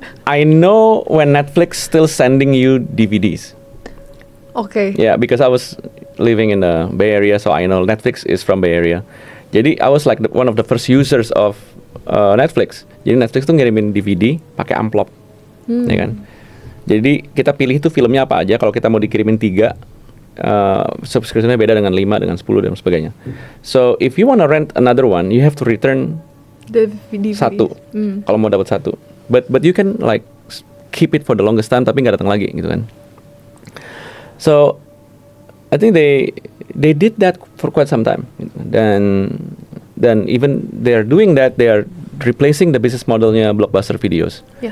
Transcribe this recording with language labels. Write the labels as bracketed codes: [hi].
[en] I know when Netflix still sending you DVDs. Okay. Yeah, because I was living in the Bay Area, so I know Netflix is from Bay Area. Jadi I was like one of the first users of Netflix. [id] Jadi Netflix tuh ngirimin DVD pakai amplop, ya kan. Jadi kita pilih itu filmnya apa aja. Kalau kita mau dikirimin 3, subscriptionnya beda dengan 5, dengan 10 dan sebagainya. [en] So if you wanna rent another one, you have to return the DVD. [id] 1 kalau mau dapat 1, [en] but you can like keep it for the longest time [id] tapi nggak datang lagi gitu kan. [en] So I think they did that for quite some time, dan even they are doing that, they are replacing the business modelnya Blockbuster Videos.